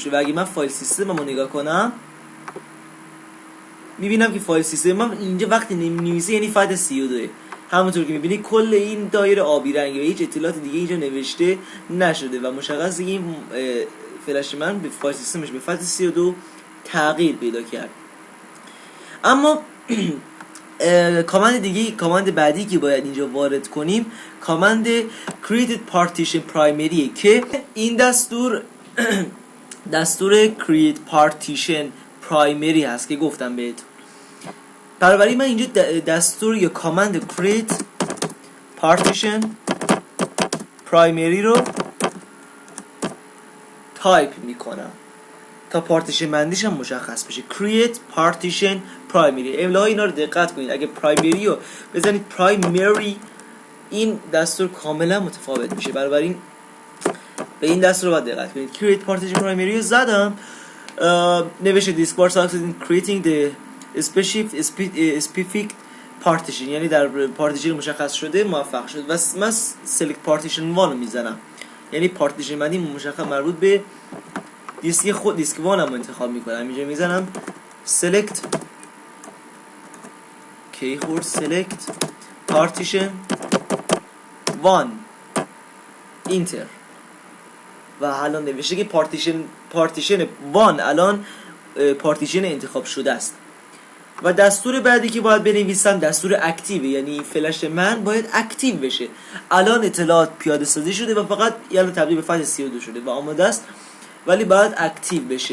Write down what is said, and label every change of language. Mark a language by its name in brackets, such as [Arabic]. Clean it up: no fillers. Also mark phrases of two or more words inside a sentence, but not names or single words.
[Persian] و اگه من فایل سیستممو نگاه کنم میبینم که فایل سیستمم اینجا وقتی نمی‌نویسه یعنی FAT32 همونطور که میبینی کل این دایره آبی رنگه و هیچ اطلاعات دیگه اینجا نوشته نشده و مشخصه که این فلش من به فایل سیستمش به FAT32 تغییر پیدا کرد. اما کامند بعدی که باید اینجا وارد کنیم کامند [English] create partition primary [Persian] که این دستور [English] create partition primary [Persian] هست که گفتم بهتون. برای من اینجا دستور یا کامند [English] create partition primary [Persian] رو تایپ میکنم تا پارتیشن بندیش هم مشخص بشه. [English] create partition primary [Persian] املاهای اینا رو دقت کنید. اگه primary رو بزنید primary این دستور کاملا متفاوت میشه. بنابراین به این دستور رو باید دقت کنید. [English] create partition primary [Persian] رو زدم نوشته [English] disk bar succeeded in creating the specific partition [Persian] یعنی در پارتیشن مشخص شده موفق شد و من [English] select partition 1 [Persian] رو میزنم یعنی پارتیشن بندی مشخص مربوط به دیسک خود دیسک 1 هم انتخاب میکنم. اینجا میزنم [English] select keyboard select partition 1 enter [Persian] و الان نوشته که پارتیشن 1 الان پارتیشن انتخاب شده است. و دستور بعدی که باید بنویسم دستور اکتیو، یعنی فلش من باید اکتیو بشه. الان اطلاعات پیاده سازی شده و فقط الان تبدیل به فایل 32 شده و آماده است، ولی باید اکتیو بشه.